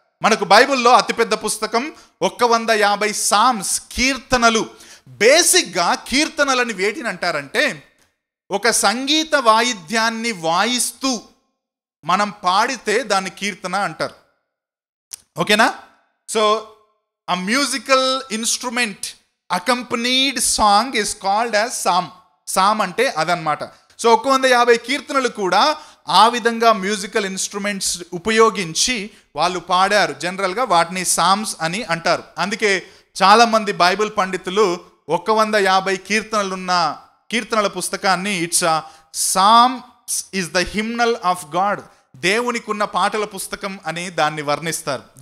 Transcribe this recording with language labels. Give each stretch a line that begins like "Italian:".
Telugu: మనకు బైబిల్లో అతిపెద్ద పుస్తకం 150 సామ్స్, కీర్తనలు. బేసిక్గా కీర్తనలని వేటిని అంటారంటే, ఒక సంగీత వాయిద్యాన్ని వాయిస్తూ మనం పాడితే దాన్ని కీర్తన అంటారు. ఓకేనా?
English: So a musical instrument accompanied song is called as psalm.
Telugu: Sam అంటే అదనమాట. సో 150 కీర్తనలు కూడా ఆ విధంగా మ్యూజికల్ ఇన్స్ట్రుమెంట్స్ ఉపయోగించి వాళ్ళు పాడారు. జనరల్గా వాటిని సామ్స్ అని అంటారు. అందుకే చాలామంది బైబిల్ పండితులు 150 కీర్తనలున్న కీర్తనల పుస్తకాన్ని
English: it's psalms is the hymnal of God,
Telugu: దేవునికి ఉన్న పాటల పుస్తకం అని దాన్ని వర్ణిస్తారు.